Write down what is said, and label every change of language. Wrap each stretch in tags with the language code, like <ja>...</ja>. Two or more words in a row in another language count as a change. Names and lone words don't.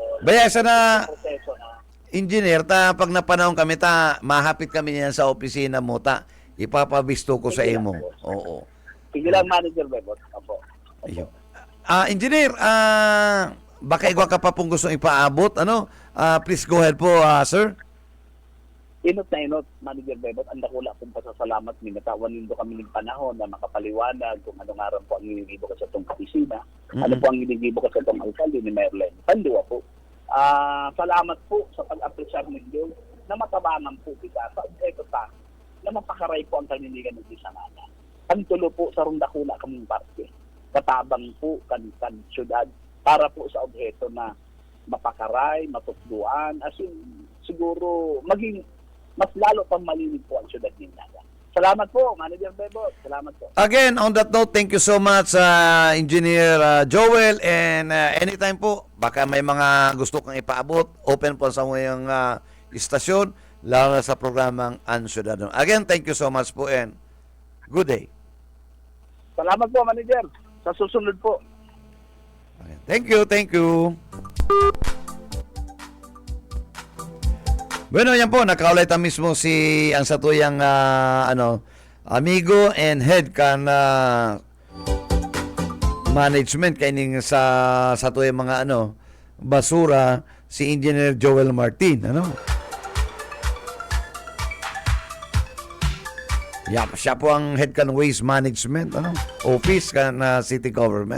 <bik>Bayasa na Proseso na. engineer, pag napanahon kami, mahapit kami niyan sa opisina mo, ipapabisto ko sa imo. Oo. Sige lang, Manager Bebo. Opo. Ayun. Engineer, baka igwa ka pa pong gustong ipaabot.</bik> <en>Please go ahead po, sir.</en> <bik>Inot na inot, Manager Bebot, ang dakula kong pasasalamat, minatawan nindo kami ng panahon na makapaliwanag kung anong araw po ang inigibo ka sa itong kapisina, ano po ang inigibo ka sa itong alkalde ni Mayor Lenny. Panduwa po. Salamat po sa pag-apresyar ninyo na matabangan po kita sa objeto ta na mapakaray po ang kaniligan ng Bisanana. Pantulo po sa rundakula kaming parte. Katabang po kan syudad para po sa objeto na mapakaray, matutduan, as in, siguro maging mas lalo pang malinig po ang syudad ng Naga. Salamat po, Manager Bebot. Salamat po.</bik> <en>Again, on that note, thank you so much, Engineer Joel. And anytime</en> <bik>po, baka may mga gusto kang ipaabot, open po sa ngayong istasyon, lalo na sa programang Ansyudadano.</bik> <en>Again, thank you so much po and good day.</en> <bik>Salamat po, Manager. Sa susunod po.</bik> <en>Okay. Thank you, thank you.</en> <bik>Bueno, yan po, nakaulit mismo si ang satuyang amigo and head kan management kaining sa satuyang mga basura si Engineer Joel Martin, siya po ang head kan</bik> <en>waste management office</en> <bik>kan</bik> <en>city government.</en>